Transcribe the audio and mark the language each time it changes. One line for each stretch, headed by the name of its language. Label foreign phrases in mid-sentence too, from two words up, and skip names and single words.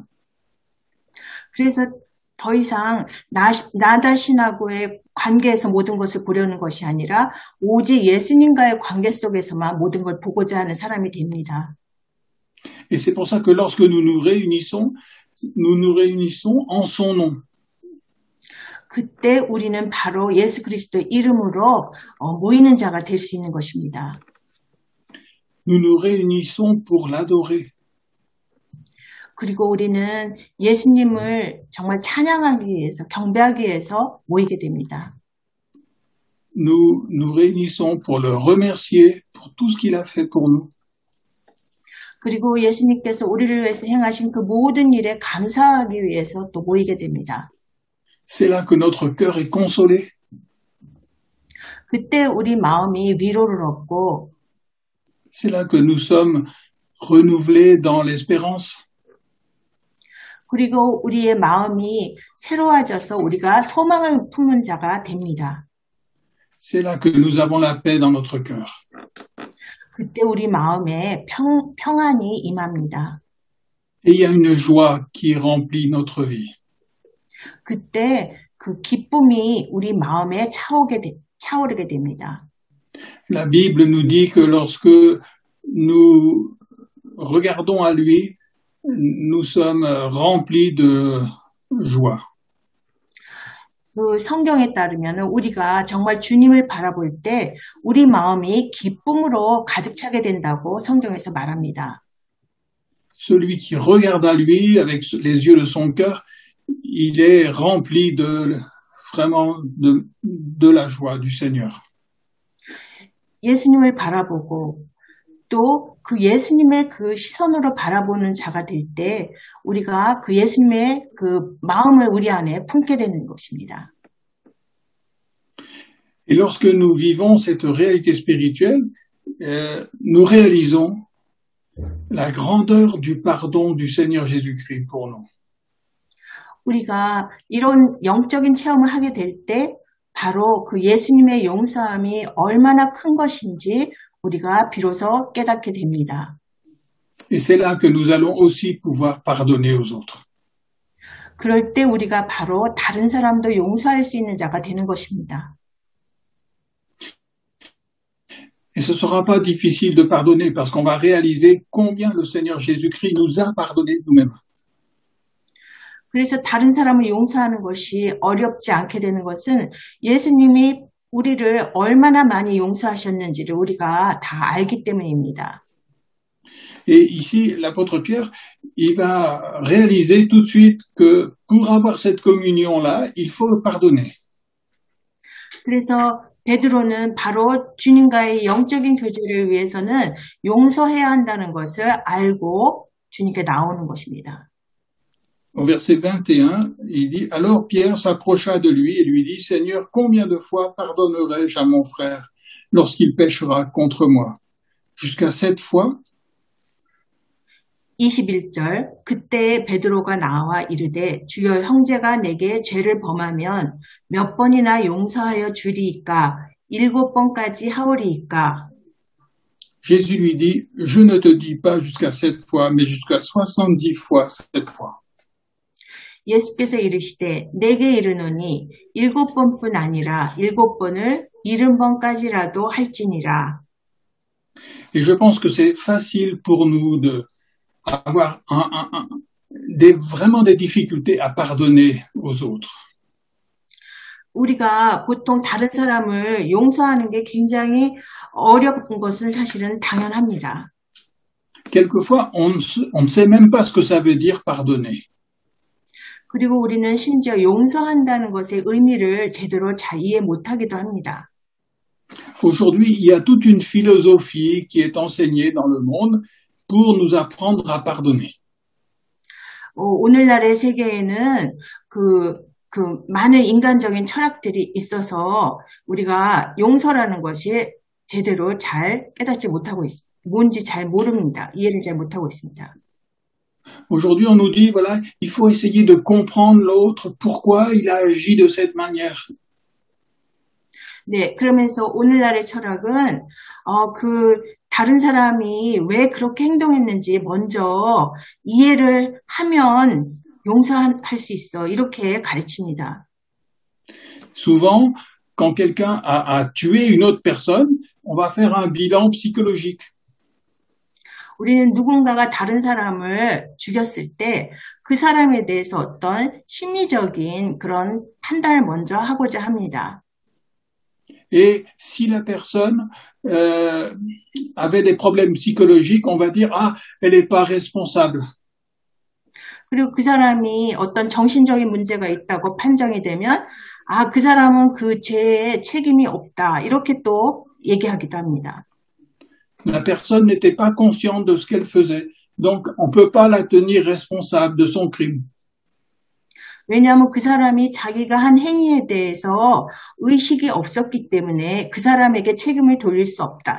Korean: 그래서 더 이상 나 자신하고의 관계에서 모든 것을 보려는 것이 아니라 오직 예수님과의 관계 속에서만 모든 걸 보고자 하는 사람이 됩니다.
French: Et c'est pour ça que lorsque nous nous réunissons en son nom.
Korean: 그때 우리는 바로 예수 그리스도의 이름으로 모이는 자가 될 수 있는 것입니다.
French: Nous nous réunissons pour l'adorer.
Korean: 그리고 우리는 예수님을 정말 찬양하기 위해서, 경배하기 위해서 모이게 됩니다.
French: Nous nous réunissons pour le remercier pour tout ce qu'il a fait pour nous.
Korean: 그리고 예수님께서 우리를 위해서 행하신 그 모든 일에 감사하기 위해서 또 모이게 됩니다.
French: C'est là que notre cœur est consolé.
Korean: 그때 우리 마음이 위로를 얻고
French: C'est là que nous sommes renouvelés dans l'espérance.
Korean: 그리고 우리의 마음이 새로워져서 우리가 소망을 품는 자가 됩니다.
French: C'est là que nous avons la paix dans notre cœur.
Korean: 그때 우리 마음에 평안이 임합니다.
French: et il y a une joie qui remplit notre vie.
Korean: 그때 그 기쁨이 우리 마음에 차오르게 됩니다.
French: La Bible nous dit que lorsque nous regardons à lui, nous sommes remplis de joie.
Korean: 그 성경에 따르면 우리가 정말 주님을 바라볼 때 우리 마음이 기쁨으로 가득 차게 된다고 성경에서 말합니다.
French: Celui qui regarde à lui avec les yeux de son cœur, il est rempli vraiment de la joie du Seigneur.
Korean: 예수님을 바라보고 또 그 예수님의 그 시선으로 바라보는 자가 될 때 우리가 그 예수님의 그 마음을 우리 안에 품게 되는 것입니다.
French: Et lorsque nous vivons cette réalité spirituelle, nous réalisons la grandeur du pardon du Seigneur Jésus-Christ pour nous.
Korean: 우리가 이런 영적인 체험을 하게 될 때 바로 그 예수님의 용서함이 얼마나 큰 것인지 우리가 비로소 깨닫게 됩니다.
French: Et c'est là que nous allons aussi pouvoir pardonner aux autres.
Korean: 그럴 때 우리가 바로 다른 사람도 용서할 수 있는 자가 되는 것입니다.
French: Et ce ne sera pas difficile de pardonner parce qu'on va réaliser combien le Seigneur Jésus-Christ nous a pardonné nous-mêmes.
Korean: 그래서 다른 사람을 용서하는 것이 어렵지 않게 되는 것은 예수님이 우리를 얼마나 많이 용서하셨는지를 우리가 다 알기 때문입니다.
French: Et ici, l'apôtre Pierre, il va réaliser tout de suite que pour avoir cette communion-là, il faut pardonner.
Korean: 그래서 베드로는 바로 주님과의 영적인 교제를 위해서는 용서해야 한다는 것을 알고 주님께 나오는 것입니다.
French: Au verset 21, il dit, alors Pierre s'approcha de lui et lui dit, Seigneur, combien de fois pardonnerai-je à mon frère lorsqu'il péchera contre moi? Jusqu'à 7 fois?
Korean: 21절 그때 베드로가 나와 이르되 주여 형제가 내게 죄를 범하면 몇 번이나 용서하여 주리이까 7번까지 하오리이까.
French: Jésus lui dit, je ne te dis pas jusqu'à 7 fois, mais jusqu'à 70 fois 7 fois.
Korean: 예수께서 이르시되 내게 이르노니 7번뿐 아니라 7번을 70번까지라도 할지니라.
French: Et je pense que c'est facile pour nous de avoir vraiment des difficultés à pardonner aux autres.
Korean: 우리가 보통 다른 사람을 용서하는 게 굉장히 어려운 것은 사실은 당연합니다.
French: Quelquefois, on ne sait même pas ce que ça veut dire pardonner.
Korean: 그리고 우리는 심지어 용서한다는 것의 의미를 제대로 잘 이해 못하기도 합니다. Aujourd'hui, il y a toute une philosophie qui est enseignée dans le monde pour nous apprendre à pardonner. 오늘날의 세계에는 많은 인간적인 철학들이 있어서 우리가 용서라는 것이 제대로 잘 깨닫지 못하고 있습니다. 뭔지 잘 모릅니다. 이해를 잘 못하고 있습니다.
French: Aujourd'hui, on nous dit, voilà, il faut essayer de comprendre l'autre, pourquoi il a agi de cette manière.
Korean: 네, 그러면서 오늘날의 철학은 다른 사람이 왜 그렇게 행동했는지 먼저 이해를 하면 용서할 수 있어. 이렇게 가르칩니다.
French: Souvent, quand quelqu'un a tué une autre personne, on va faire un bilan psychologique.
Korean: 우리는 누군가가 다른 사람을 죽였을 때 그 사람에 대해서 어떤 심리적인 그런 판단을 먼저 하고자 합니다.
French: Et si la personne avait des problèmes psychologiques, on va dire, ah, elle n'est pas responsable.
Korean: 그리고 그 사람이 어떤 정신적인 문제가 있다고 판정이 되면 그 사람은 그 죄에 책임이 없다. 이렇게 또 얘기하기도 합니다.
French: La personne n'était pas consciente de ce qu'elle faisait, donc on ne peut pas la tenir responsable de son crime.
Korean: 왜냐하면 그 사람이 자기가 한 행위에 대해서 의식이 없었기 때문에 그 사람에게 책임을 돌릴 수 없다.